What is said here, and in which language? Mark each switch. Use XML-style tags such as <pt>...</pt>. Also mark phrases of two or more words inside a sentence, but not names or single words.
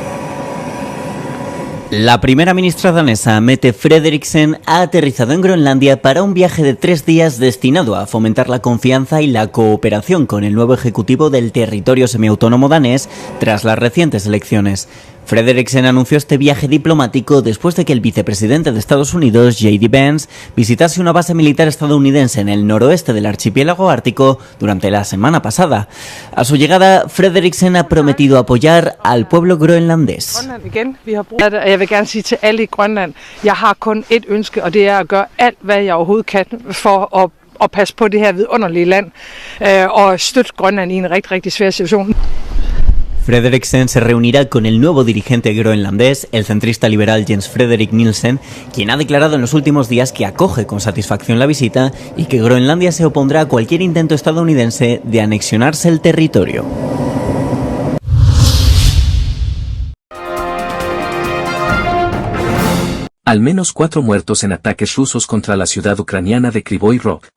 <es>La primera ministra danesa, Mette Frederiksen, ha aterrizado en Groenlandia para un viaje de 3 días destinado a fomentar la confianza y la cooperación con el nuevo ejecutivo del territorio semiautónomo danés tras las recientes elecciones. Frederiksen anunció este viaje diplomático después de que el vicepresidente de Estados Unidos, JD Vance, visitase una base militar estadounidense en el noroeste del archipiélago ártico durante la semana pasada. A su llegada, Frederiksen ha prometido apoyar al pueblo groenlandés.</es> <da>Jeg vil gerne sige til alle i Grønland, jeg har kun et ønske, og det er at gøre alt, hvad jeg overhovedet kan for at passe på det her vidunderlige land og støtte Grønland i en rigtig, rigtig svær situation.</da> <es>Frederiksen se reunirá con el nuevo dirigente groenlandés, el centrista liberal Jens Frederik Nielsen, quien ha declarado en los últimos días que acoge con satisfacción la visita y que Groenlandia se opondrá a cualquier intento estadounidense de anexionarse el territorio. Al menos 4 muertos en ataques rusos contra la ciudad ucraniana de Kryvyi Rog.</es>